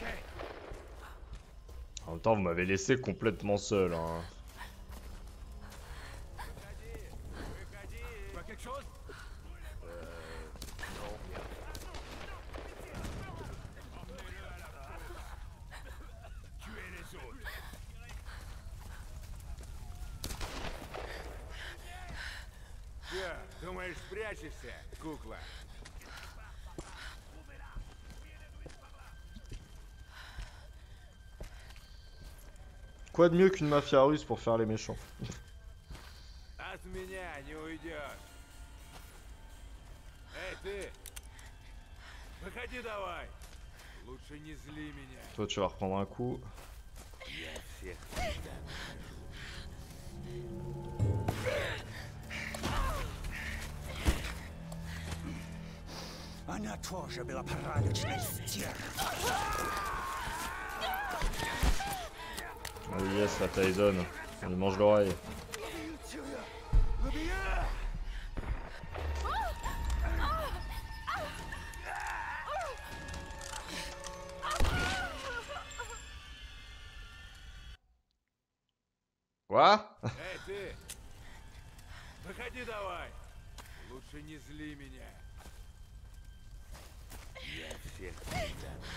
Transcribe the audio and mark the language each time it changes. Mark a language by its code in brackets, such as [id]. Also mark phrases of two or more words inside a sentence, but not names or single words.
[fr] En même temps, vous m'avez laissé complètement seul. Hein. Tu vois quelque chose? Non, rien. Tuez les autres. [ru] Че, думаешь, спрячешься, кукла? [fr] Quoi de mieux qu'une mafia russe pour faire les méchants? [ru] От меня не уйдешь. Эй, ты! Выходи давай! Лучше не зли меня. [fr] Toi, tu vas reprendre un coup. [ru] Я всех всегда Она тоже была порядочной стервой. [fr] Ah oui, yes, la Tyson. Il mange l'oreille. Quoi? [ru] Эй, ты! Выходи давай! Лучше не зли меня. Я всех всегда